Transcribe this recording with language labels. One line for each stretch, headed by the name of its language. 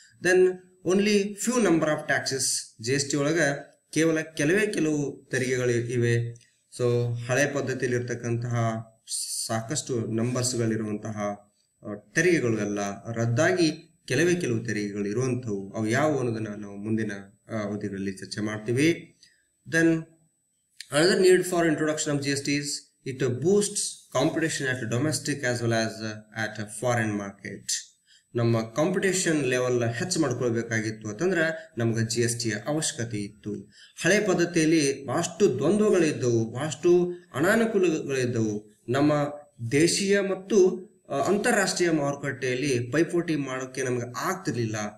English: Then only few number of taxes.
Kannada: GST ಒಳಗ ಕೇವಲ ಕೆಲವು ತೆರಿಗೆಗಳು ಇವೆ. ಸೊ ಹಳೆ ಪದ್ಧತಿಯಲ್ಲಿ ಇರ್ತಕ್ಕಂತಹ ಸಾಕಷ್ಟು ನಂಬರ್ಸ್ಗಳಿರುವಂತಹ ತೆರಿಗೆಗಳು ಎಲ್ಲ ರದ್ದಾಗಿ ಕೆಲವು ತೆರಿಗೆಗಳು ಇರುವಂಥವು. ಅವು ಯಾವುವು ಅನ್ನೋದನ್ನ ನಾವು ಮುಂದಿನ ಅವಧಿಗಳಲ್ಲಿ ಚರ್ಚೆ ಮಾಡ್ತೀವಿ.
English: Then another need for introduction of GST is it boosts competition at domestic as well as at a foreign market.
Kannada: ನಮ್ಮ ಕಾಂಪಿಟೇಷನ್ ಲೆವೆಲ್ ಹೆಚ್ಚು ಮಾಡ್ಕೊಳ್ಬೇಕಾಗಿತ್ತು ಅಂತಂದ್ರೆ ನಮ್ಗೆ GST ಅವಶ್ಯಕತೆ ಇತ್ತು. ಹಳೆ ಪದ್ಧತಿಯಲ್ಲಿ ಬಹಳಷ್ಟು ದ್ವಂದ್ವಗಳಿದ್ದವು, ಬಹಳಷ್ಟು ಅನಾನುಕೂಲಗಳಿದ್ದವು. ನಮ್ಮ ದೇಶೀಯ ಮತ್ತು ಅಂತಾರಾಷ್ಟ್ರೀಯ ಮಾರುಕಟ್ಟೆಯಲ್ಲಿ ಪೈಪೋಟಿ ಮಾಡೋಕೆ ನಮ್ಗೆ ಆಗ್ತಿರ್ಲಿಲ್ಲ.